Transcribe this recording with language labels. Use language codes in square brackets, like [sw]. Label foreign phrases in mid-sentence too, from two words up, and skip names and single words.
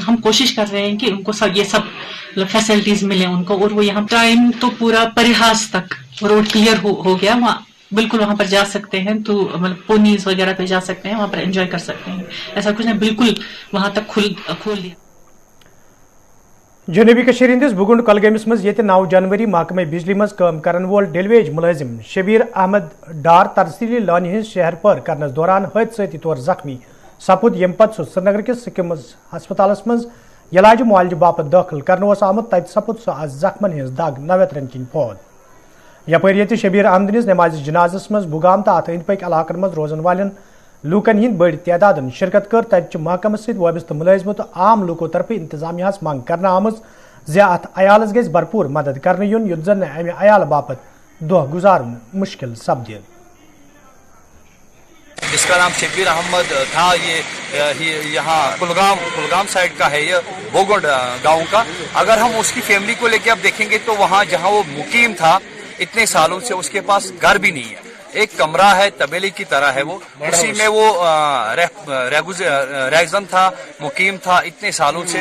[hi] हम कोशिश कर रहे हैं कि उनको ये सब फैसिलिटीज मिले उनको। और वो यहाँ टाइम तो पूरा परिहास तक रोड क्लियर हो गया, वहाँ बिल्कुल वहां पर जा सकते हैं, तो मतलब पोनीज वगैरह पे जा सकते हैं, वहां पर एंजॉय कर सकते हैं। ऐसा कुछ नहीं, बिल्कुल वहां तक खोल दिया। [ks] जनूबी कश्मीर हंदिस बुगुंड कलगमस मज 9 जनवरी महकमे बिजली मज काम करन वोल डेलवेज मुलाजिम शबीर अहमद डार तरसीली लानी हिंद शहर पर करनस दौरान हादसाती तौर जख्मी सपुद यम पत सह श्रीनगर किस सिक्किम हस्पतालस मज इलाज मुआलज बापत दाखिल करने आमुत, तत सपुद सह जख्मन हिंज दाग 9 रेतन किन फौत। यपर ये शबीर अहमदनिस नमाज जनाजस मज बुगाम तो अत अंद पक इलाकन मज रोजन वालन लूकन हिंद बड़ तादाद शिरकत कर। तत महकमस सत वाबस्त मुलाजिमों तो आम लूकों तरफ इंतजामिया मंग करना आमज ज अत अयालस गज भरपूर मदद करने युन युत जन अमे अयाल बापत दोह गुजारन मुश्किल सपद। [hi] इसका नाम शबीर अहमद था। ये यहाँ कुलगाम साइड का है, ये बोगोड गाँव का। अगर हम उसकी फैमिली को लेके अब देखेंगे तो वहाँ जहाँ वो मुकीम था इतने सालों से उसके पास घर भी नहीं है, एक कमरा है, तबेले की तरह है, वो उसी में वो रेगजन था, मुकीम था इतने सालों से।